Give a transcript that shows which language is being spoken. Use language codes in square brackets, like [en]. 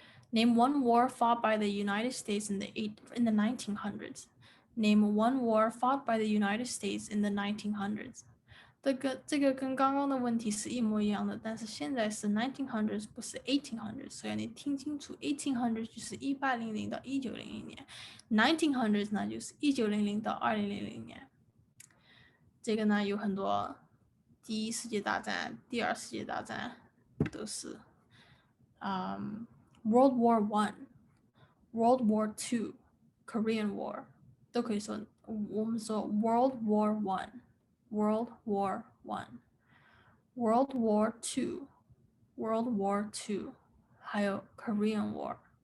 [en] Name one war fought by the United States in the 1900s. Name one war fought by the United States in the 1900s. [zh] 这个跟刚刚的问题是一模一样的，但是现在是 1900s 不是 1800s， 所以你听清楚 1800s 就是1800到1900年， 1900s 呢就是1900到2000年。这个呢有很多第一世界大战、第二世界大战都是World War I, World War II, Korean War 都可以说，我们说 World War I, World War I, World War II, World War II， 还有 Korean War。